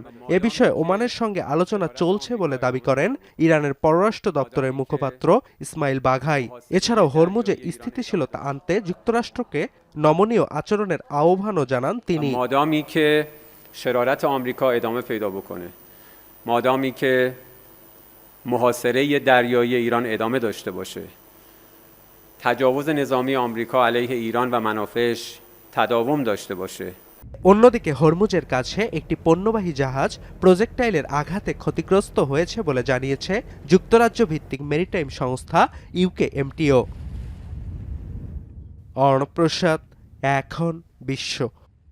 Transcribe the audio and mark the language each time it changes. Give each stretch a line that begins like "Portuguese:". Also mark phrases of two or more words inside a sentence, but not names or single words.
Bangla: এ বিষয়ে ওমানের সঙ্গে আলোচনা চলছে বলে দাবি করেন ইরানের পররাষ্ট্র দপ্তরের মুখপাত্র ইসমাইল বাঘাই। এছাড়াও হরমুজে স্থিতিশীলতা আনতে যুক্তরাষ্ট্রকে নমনীয় আচরণের আহ্বানও জানান তিনি।
Persian: مادامی که شرارت آمریکا ادامه پیدا بکنه، مادامی که محاصره دریایی ایران ادامه داشته باشه, تجاوز نظامی آمریکا علیه ایران و منافعش تداوم داشته باشه.
Bangla: অন্যদিকে হরমুজের কাছে একটি পণ্যবাহী জাহাজ প্রজেক্টাইলের আঘাতে ক্ষতিগ্রস্ত হয়েছে বলে জানিয়েছে যুক্তরাজ্য ভিত্তিক মেরিটাইম সংস্থা ইউকেএমটিও। অর্ণব প্রসাদ, এখন বিশ্ব।